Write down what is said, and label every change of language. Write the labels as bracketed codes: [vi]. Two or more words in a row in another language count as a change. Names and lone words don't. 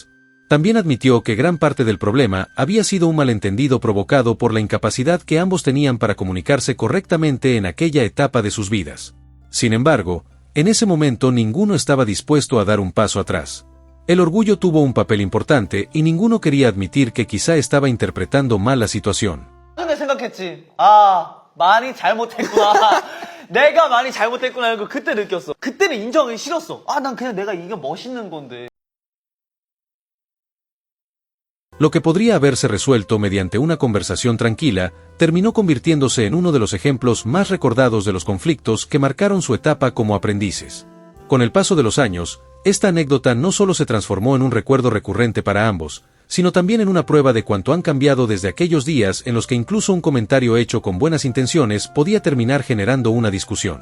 [es] También admitió que gran parte del problema había sido un malentendido provocado por la incapacidad que ambos tenían para comunicarse correctamente en aquella etapa de sus vidas. Sin embargo, en ese momento ninguno estaba dispuesto a dar un paso atrás. El orgullo tuvo un papel importante y ninguno quería admitir que quizá estaba interpretando mal la situación. [ko] 근데 생각했지. 많이 잘못했구나. 내가 많이 잘못했구나 이거 그때 느꼈어. 그때는 인정하기 싫었어. 난 그냥 내가 이게 멋있는 건데. [es] Lo que podría haberse resuelto mediante una conversación tranquila, terminó convirtiéndose en uno de los ejemplos más recordados de los conflictos que marcaron su etapa como aprendices. Con el paso de los años, esta anécdota no solo se transformó en un recuerdo recurrente para ambos, sino también en una prueba de cuánto han cambiado desde aquellos días en los que incluso un comentario hecho con buenas intenciones podía terminar generando una discusión.